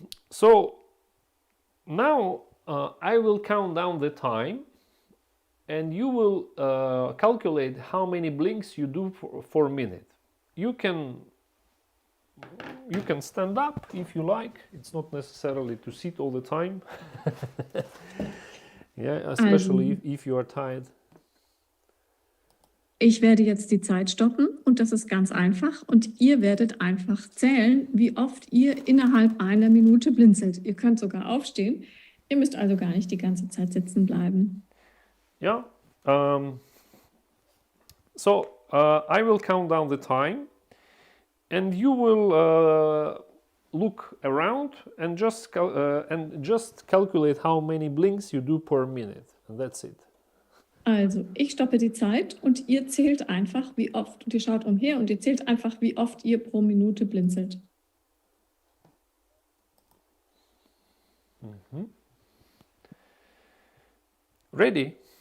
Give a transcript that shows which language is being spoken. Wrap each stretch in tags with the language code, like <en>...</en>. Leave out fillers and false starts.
<en>So now I will count down the time and you will calculate how many blinks you do for a minute. You can stand up if you like. It's not necessarily to sit all the time. Yeah, especially if you are tired.</en> <de>Ich werde jetzt die Zeit stoppen und das ist ganz einfach und ihr werdet einfach zählen, wie oft ihr innerhalb einer Minute blinzelt. Ihr könnt sogar aufstehen. Ihr müsst also gar nicht die ganze Zeit sitzen bleiben. Yeah.</de> <en>So I will count down the time and you will look around and just calculate how many blinks you do per minute. And that's it.</en> <de>Also, ich stoppe die Zeit und ihr zählt einfach, wie oft, und ihr schaut umher und ihr zählt einfach, wie oft ihr pro Minute blinzelt.</de> <en>Ready?</en>